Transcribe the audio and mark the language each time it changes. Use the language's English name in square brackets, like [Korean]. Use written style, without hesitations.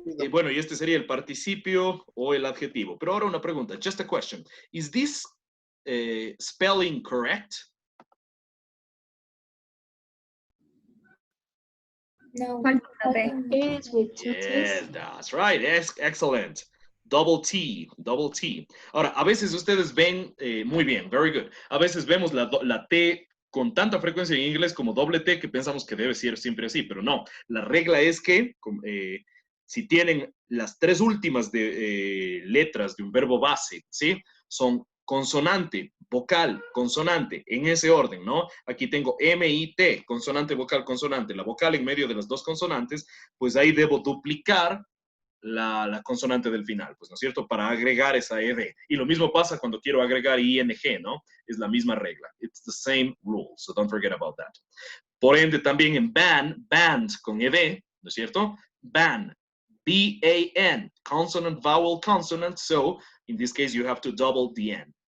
[Spanish] Bueno, y este sería el participio o el adjetivo. Pero ahora una pregunta. [English] Just a question. Is this spelling correct? No. Is with two Yes, that's right. Excellent. Double T, double T. [Spanish] Ahora, a veces ustedes ven, muy bien, [English] very good. [Spanish] A veces vemos la T con tanta frecuencia en inglés como doble T que pensamos que debe ser siempre así, pero no. La regla es que si tienen las tres últimas letras de un verbo base, ¿sí? Son consonante, vocal, consonante, en ese orden, ¿no? Aquí tengo M-I-T, consonante, vocal, consonante. La vocal en medio de las dos consonantes, pues ahí debo duplicar la consonante del final, pues, ¿no es cierto? Para agregar esa ED. Y lo mismo pasa cuando quiero agregar ING, ¿no? Es la misma regla. [English] It's the same rule, so don't forget about that. [Spanish] Por ende, también en band con ED, ¿no es cierto? [English] Ban, B-A-N, consonant, vowel, consonant, so in this case you have to double the N.